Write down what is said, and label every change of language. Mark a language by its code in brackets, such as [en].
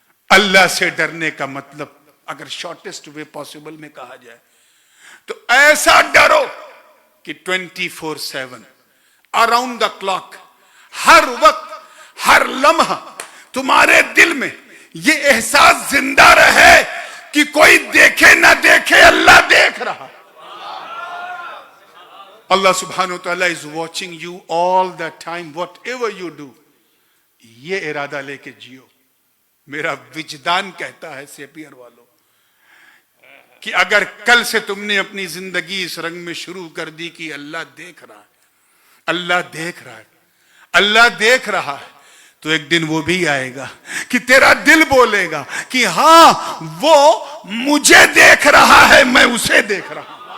[ur] اللہ سے ڈرنے کا مطلب اگر [en] shortest way possible [ur] میں کہا جائے تو ایسا ڈرو کہ 24/7 [en] around the clock, [ur] ہر وقت, ہر لمحہ تمہارے دل میں یہ احساس زندہ رہے کہ کوئی دیکھے نہ دیکھے اللہ دیکھ رہا. [en] اللہ سبحانہ وتعالی is watching you all the time whatever you do. [ur] یہ ارادہ لے کے جیو. میرا وجدان کہتا ہے سیپیر والوں کہ اگر کل سے تم نے اپنی زندگی اس رنگ میں شروع کر دی کہ اللہ دیکھ رہا ہے, اللہ دیکھ رہا ہے, اللہ دیکھ رہا ہے, تو ایک دن وہ بھی آئے گا کہ تیرا دل بولے گا کہ ہاں وہ مجھے دیکھ رہا ہے, میں اسے دیکھ رہا ہوں.